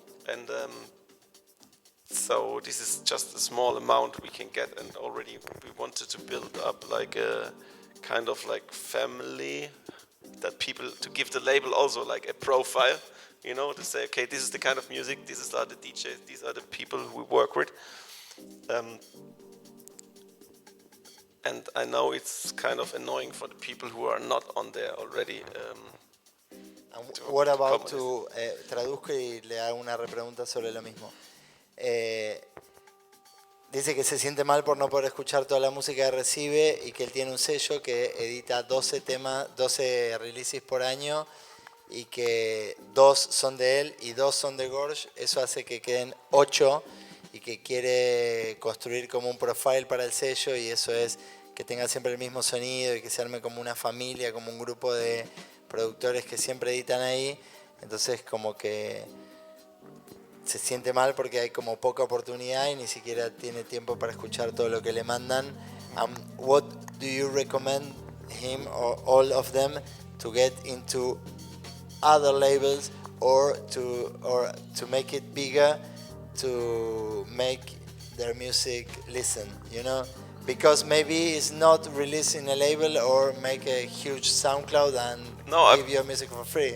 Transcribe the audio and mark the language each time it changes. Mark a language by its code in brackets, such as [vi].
[en] And so this is just a small amount we can get, and already we wanted to build up like a kind of like family, that people, to give the label also like a profile, you know, to say, okay, this is the kind of music, these are the DJs, these are the people who we work with. And I know it's kind of annoying for the people who are not on there already. What about [es] traduzco y le hago una repregunta sobre lo mismo. Dice que se siente mal por no poder escuchar toda la música que recibe, y que él tiene un sello que edita 12 releases por año, y que 2 son de él y 2 son de Gorge. Eso hace que queden 8, y que quiere construir como un profile para el sello, y eso es que tenga siempre el mismo sonido y que se arme como una familia, como un grupo de productores que siempre editan ahí. Entonces como que se siente mal porque hay como poca oportunidad y ni siquiera tiene tiempo para escuchar todo lo que le mandan. [en] What do you recommend him or all of them to get into other labels or to make it bigger, to make their music listen, you know? Because maybe it's not released in a label or make a huge SoundCloud and give your music for free.